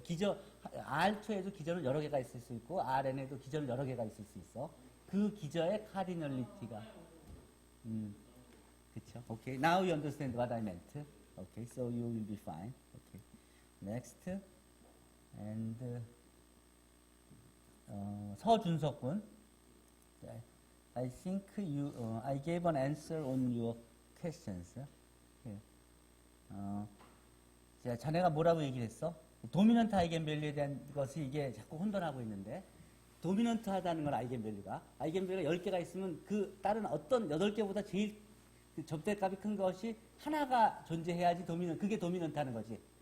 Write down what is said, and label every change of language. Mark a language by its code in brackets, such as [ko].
[ko] 기저 R2에도 기저는 여러 개가 있을 수 있고 RN에도 기저는 여러 개가 있을 수 있어. 그 기저의 카디널리티가 그렇죠? [en] Okay. Now you understand what I meant. Okay. So you will be fine. Okay. Next. And 서준석 군. I think you I gave an answer on your questions. Here. [ko] 자, 자네가 뭐라고 얘기를 했어? 도미넌트 아이겐밸류에 대한 것이 이게 자꾸 혼돈하고 있는데, 도미넌트하다는 건 아이겐밸류가 10개가 있으면 그 다른 어떤 8개보다 제일 그 접대값이 큰 것이 하나가 존재해야지 그게 도미넌트하는 거지.